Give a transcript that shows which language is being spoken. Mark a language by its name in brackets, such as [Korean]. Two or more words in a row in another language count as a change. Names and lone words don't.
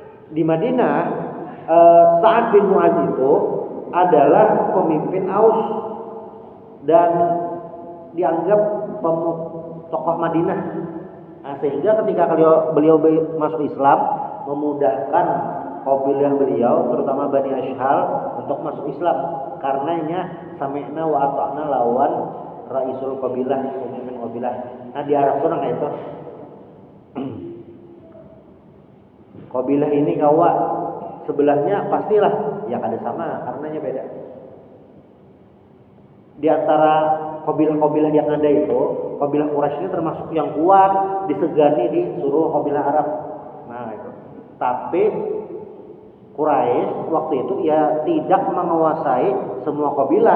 [Indonesian] Di Madinah Sa'ad bin Mu'adz itu adalah pemimpin Aus dan dianggap tokoh Madinah. Nah, sehingga ketika beliau masuk Islam, memudahkan kabilah beliau terutama Bani Ashhal untuk masuk Islam, karenanya [Arabic] سمعنا وأطعنا [Indonesian] lawan [Arabic] رئيس القبيلة, [Indonesian] pemimpin kabilah. Nah, di Arab tuh kayak itu. [Banjar] Kabilah ini kawa sebelahnya pastilah ya kada sama, karenanya beda. [Indonesian] Di antara kabilah-kabilah yang ada itu, kabilah Quraisy ini termasuk yang kuat, disegani di seluruh kabilah Arab. Nah, itu. Tapi Quraisy waktu itu ya tidak menguasai semua kabilah.